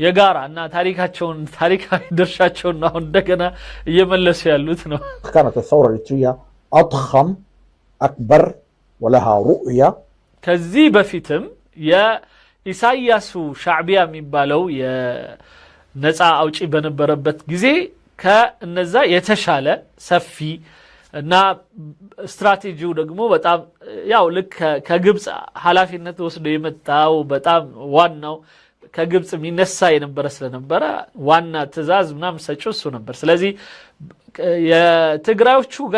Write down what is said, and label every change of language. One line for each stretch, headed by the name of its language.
Amharic: የጋራ እና ታሪካዊ ድርሻቸውን አሁን እንደገና እየመለሱ ያሉት ነው
Arabic: كانت الثورة الإريترية أضخم أكبر ولها رؤية
Amharic: ከዚህ በፊትም የኢሳያሱ ሻዕቢያ የሚባለው የነፃ አውጪ በነበረበት ጊዜ ከነዛ የተሻለ ሰፊ እና ስትራቴጂው ደግሞ በጣም ያው ልክ ከግብጽ ኃላፊነት ወስዶ የመጣው በጣም ዋናው ከግብጽ የሚነሳ የነበረ ስለነበረ ዋና ትዕዛዝ ምናምን ሰጪው እሱ ነበር ስለዚህ የትግራዮቹ